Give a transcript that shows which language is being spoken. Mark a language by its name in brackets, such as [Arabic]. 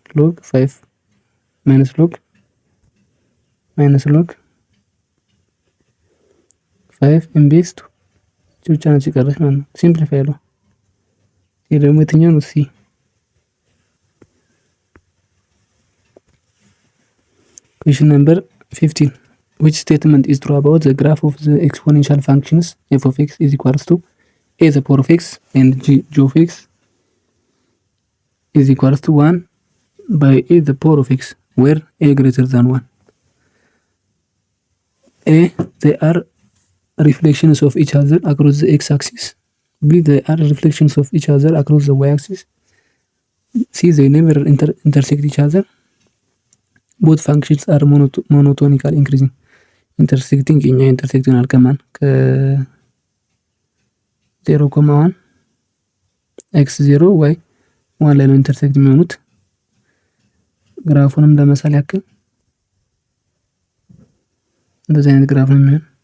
[Amharic] ሎግ 5 ማይነስ ሎግ 5 ኢን ቤዝ 2 ብቻ ነው ሲቀርሽ ማለት ነው። ሲምፕሊፋይ ነው። ይሄ ደግሞ የትኛው ነው? ሲ [English] Question number 15. Which statement is true about the graph of the exponential functions f of x is equals to a the power of x and g of x is equals to 1 by a the power of x where a greater than 1? A. They are reflections of each other across the x-axis. B. They are reflections of each other across the y-axis. C. They never intersect each other. Both functions are monotonically increasing. [Amharic] Intersecting እኛ ኢንተርሴክት ይሆናል ከማን ከ0,1 x0 y 1 ላይ ነው ኢንተርሴክት የሚሆኑት። ግራፉንም ለመሳል ያክል እንደዚህ አይነት ግራፍ ነው የሚሆን።